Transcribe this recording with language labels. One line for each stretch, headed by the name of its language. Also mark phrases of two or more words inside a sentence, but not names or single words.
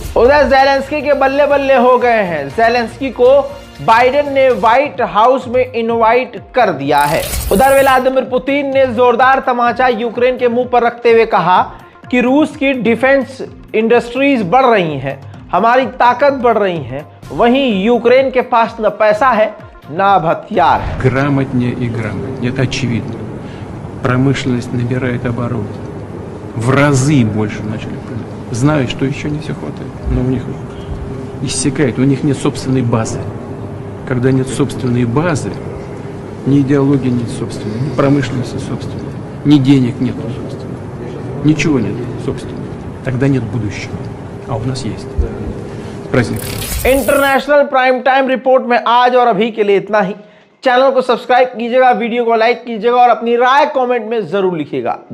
Hindi: उधर ज़ेलेंस्की के बल्ले बल्ले हो गए हैं। ज़ेलेंस्की को बाइडेन ने व्हाइट हाउस में इनवाइट कर दिया है। उधर व्लादिमीर पुतिन ने जोरदार तमाचा यूक्रेन के मुंह पर रखते हुए कहा कि रूस की
English: defence industries
Hindi: बढ़ रही हैं, हमारी ताकत बढ़ रही है, वहीं यूक्रेन के पास न पैसा है न हथियार है।
Russian: Грамотнее и грамотнее, это очевидно. Промышленность набирает обороты. В разы больше начали производить. Знают, что еще не все хватает, но у них иссякает, у них нет собственной базы. Когда нет собственной базы, ни идеологии нет собственной, ни промышленности собственной, ни денег нет собственной, ничего нет собственного. Тогда нет будущего. А у нас есть. Праздник.
Hindi: इंटरनेशनल प्राइम टाइम रिपोर्ट में आज और अभी के लिए इतना ही। चैनल को सब्सक्राइब कीजिएगा, वीडियो को लाइक कीजिएगा और अपनी राय कमेंट में जरूर लिखिएगा।